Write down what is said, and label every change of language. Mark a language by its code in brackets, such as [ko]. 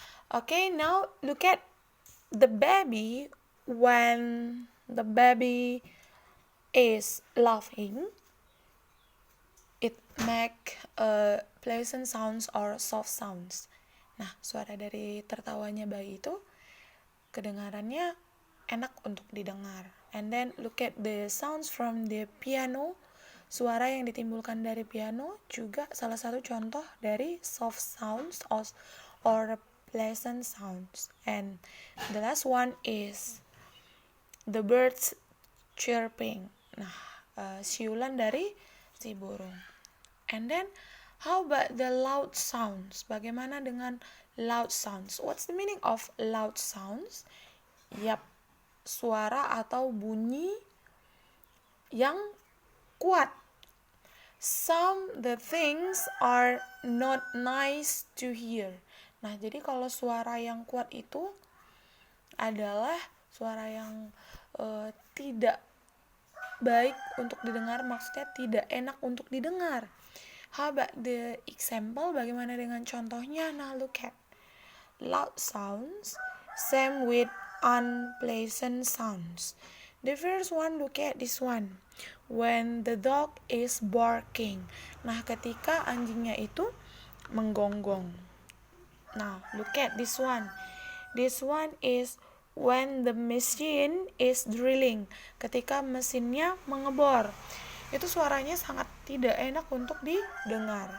[en] Okay, now look at the baby. When the baby is laughing, it make pleasant sounds or soft sounds. [id] Nah, suara dari tertawanya bayi itu kedengarannya enak untuk didengar. [en] And then look at the sounds from the piano. [id] Suara yang ditimbulkan dari piano juga salah satu contoh dari [en] soft sounds or pleasant sounds. And the last one is the birds chirping. [id] Nah, siulan dari si burung. [en] And then how about the loud sounds? [id] Bagaimana dengan loud sounds? [en] What's the meaning of loud sounds? Yap, [id] suara atau bunyi yang kuat. [en] The things are not nice to hear. [id] Nah, jadi kalau suara yang kuat itu adalah suara yang tidak baik untuk didengar, maksudnya tidak enak untuk didengar. [en] How about the example? [id] Bagaimana dengan contohnya? [en] Nah, look at loud sounds same with unpleasant sounds. The first one, look at this one. When the dog is barking. [id] Nah, ketika anjingnya itu menggonggong. [en] Now, look at this one. This one is when the machine is drilling. [id] Ketika mesinnya mengebor. Itu suaranya sangat tidak enak untuk didengar.